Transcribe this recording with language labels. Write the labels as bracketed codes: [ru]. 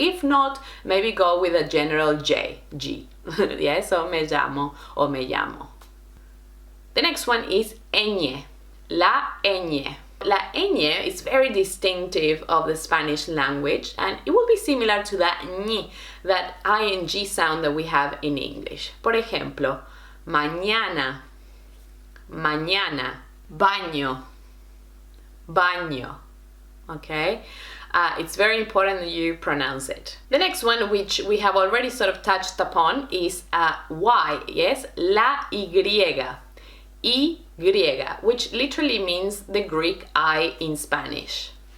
[en] If not, maybe go with a general G. Yeah, so [es] me llamo or me llamo. [en] The next one is ñ, la ñ. La ñ is very distinctive of the Spanish language, and it will be similar to that ñ, that ing sound that we have in English. [es] Por ejemplo, mañana, mañana, baño, baño. [en] Okay, it's very important that you pronounce it. The next one, which we have already sort of touched upon, is Y, yes, la Y, which literally means the Greek I in Spanish.